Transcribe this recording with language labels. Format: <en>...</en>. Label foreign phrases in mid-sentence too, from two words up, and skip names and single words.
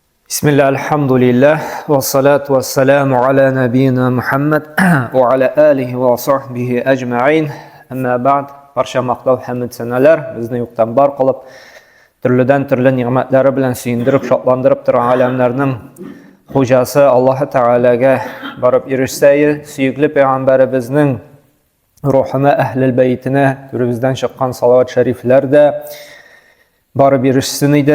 <ar>بسم الله، الحمد لله، والصلاة والسلام على نبينا محمد وعلى آله وصحبه أجمعين. أما بعد,</ar> <uz>barcha maqtov hamd sanalar bizni yo'qdan bor qilib, turli ne'matlari bilan suyundirib, shodlantirib turgan alamlarning xo'jasi Alloh taolaga borib erishsayi, suyukli payg'ambarimizning ruhini, ahlul baytini, turibizdan chiqqan salovat shariflarda borib erishsin edi.</uz>